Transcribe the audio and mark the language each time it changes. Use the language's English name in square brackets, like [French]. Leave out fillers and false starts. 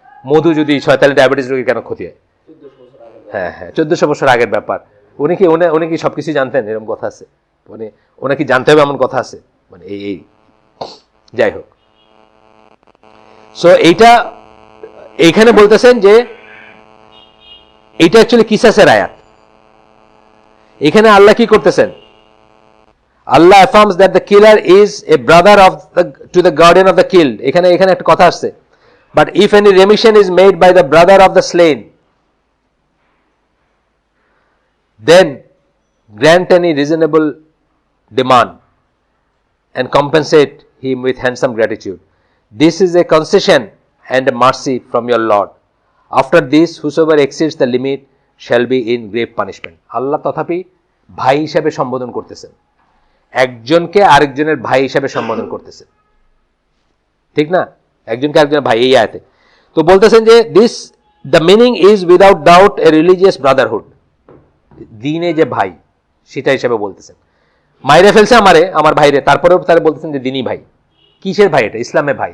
[Bangla] মধু যদি শয়তানি ডায়াবেটিস রোগী কেন ক্ষতি হয়? হ্যাঁ হ্যাঁ, 1400 বছর আগের ব্যাপার। উনি কি সবকিছু জানতেন? এরকম কথা আছে, মানে ওনাকে জানতে হবে এমন কথা আছে, মানে এই যাই হোক। সো এইখানে বলতেছেন যে এইটা অ্যাকচুয়ালি কিসাসের আয়াত। এখানে আল্লাহ কি করতেছেন? [English] Allah affirms that the killer is a brother of to the guardian of the killed. [Bangla] এখানে একটা কথা আসছে, [English] but if any remission is made by the brother of the slain, then grant any reasonable demand and compensate him with handsome gratitude. This is a concession and a mercy from your Lord. After this, whosoever exceeds the limit shall be in grave punishment. [Bangla] আল্লাহ তথাপি ভাই হিসাবে সম্বোধন করতেছেন, একজনকে আরেকজনের ভাই হিসাবে সম্বোধন করতেছেন, ঠিক না? একজনকে আরেকজনের ভাই, এই আয়াতে তো বলতেছেন যে [English] This the meaning is without doubt a religious brotherhood. [Bangla] দিনে যে ভাই সেটা হিসাবে বলতেছেন। মাইরে ফেলছে আমার ভাইরে, তারপরেও তারা বলতেছেন যে দিনী ভাই। কিসের ভাই? এটা ইসলামের ভাই।